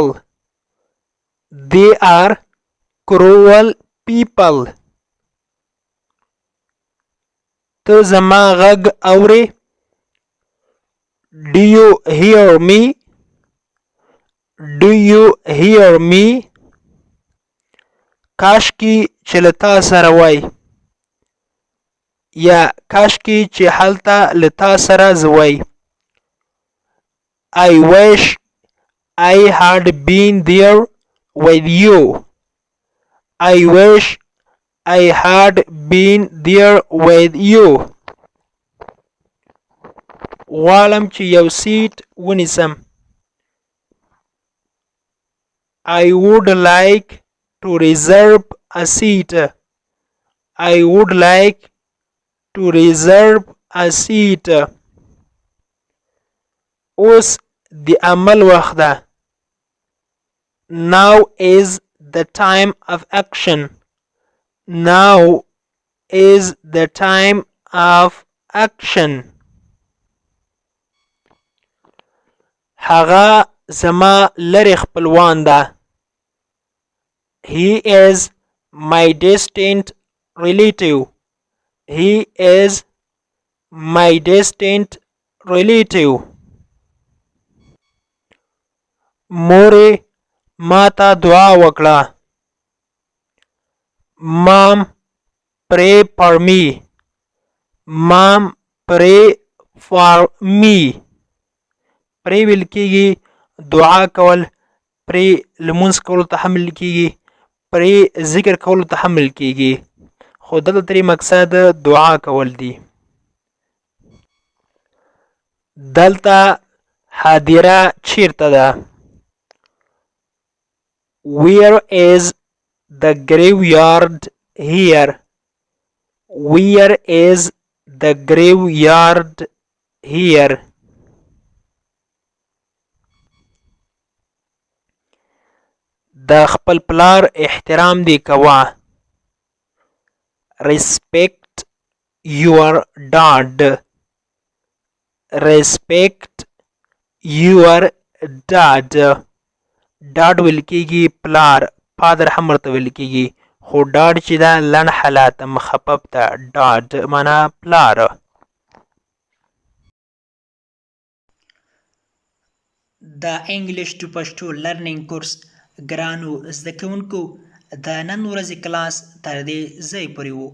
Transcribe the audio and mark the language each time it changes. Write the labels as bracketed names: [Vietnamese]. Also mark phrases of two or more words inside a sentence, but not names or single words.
[English] They are cruel people. [Pashto] ته زما غږ اورې؟ [English] Do you hear me? Do you hear me? [Pashto] کاشکي چې له تا سره وای یا کاشکي چې هلته له تا سره زه وای. [English] I wish I had been there with you. I wish I had been there with you. [Pashto] غواړم چې یو سیټ ونیسم. [English] I would like to reserve a seat. I would like to reserve a seat. [Pashto] اوس د عمل وخت ده. [English] Now is the time of action. Now is the time of action. [Pashto] هغه زما لرې خپلوان ده. [English] He is my distant relative. He is my distant relative. [Pashto] مورې ما ته دعا وکړه. [English] Mom, pray for me. Mom, pray for me. [Pashto] pray ویل کېږي دعا کول. pray لمونځ کولو ته هم ویل کېږي. pray ذکر کولو ته هم ویل کېږي. خو دلته ترې مقصد دعا کول دي. دلته حاضره چیرته ده؟ [English] Where is the graveyard here? Where is the graveyard here? [Pashto] د خپل پلار احترام دی کوه. [English] Respect your dad. Respect your dad. [Pashto] ډاډ ویل کېږي پلار. فادر هم ورته ویل کېږي خو ډاډ چې ده لنډ حالت مخفف ده. ډاډ معنا پلار. د [English] English to Pashto learning course [Pashto] ګرانو زده کوونکو د نن ورځې کلاس تر دې ځای پورې و.